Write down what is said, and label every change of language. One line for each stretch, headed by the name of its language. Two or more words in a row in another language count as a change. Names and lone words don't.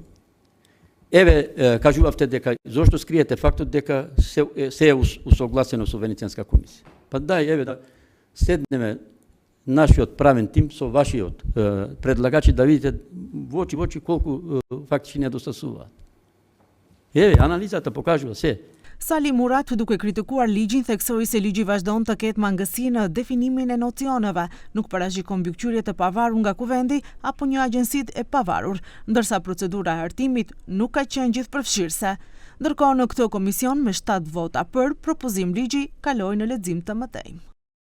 Macedonian: Еве, кажувавте дека зошто скриете фактот дека се е усогласено со Венецијанска комисија. Па дај, еве да седнеме нашиот правен тим со вашиот предлагачи да видите во очи колку фактички недостасуваат. Еве, анализата покажува се.
Albanian: Sali Murat, duke kritikuar ligjin, theksoi se ligji vazhdon të ketë mangësi në definimin e nocioneve, nuk parashikon mbikëqyrje të pavarur nga kuvendi apo një agjensit e pavarur, ndërsa procedura e hartimit nuk ka qenë gjithëpërfshirëse. Ndërkohë në këtë komision me 7 vota për, propozim ligji kaloi në lexim të mëtej.